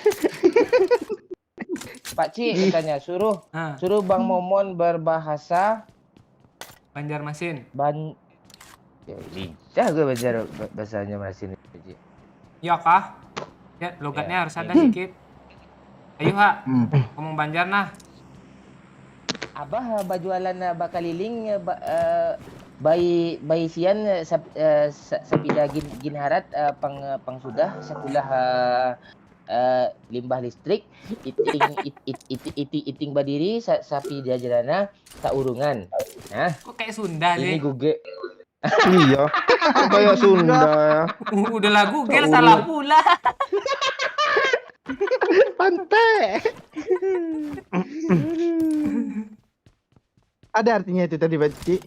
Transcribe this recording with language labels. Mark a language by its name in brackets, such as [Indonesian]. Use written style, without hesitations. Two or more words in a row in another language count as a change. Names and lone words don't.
[Indonesian] Pak Cik katanya suruh Ah, Bang Momon berbahasa Banjarmasin. Ya, lincah gue belajar bahasanya Masin Pak Cik. Ya kah? Ya, logatnya harus ada sedikit. Ayo, Ha. Ngomong Banjar nah. [Banjar] Abah bajualan bakaliling bayi sian sapida gin harat pang sudah sekolah limbah listrik iting badiri sapi jajalana tak urungan. [Indonesian] Nah, Kok kayak Sunda ini sih? Google. Iya. Kok kayak Sunda ya. Udah lah Google salah pula. Pantai. Ada artinya itu tadi, Pak Cik.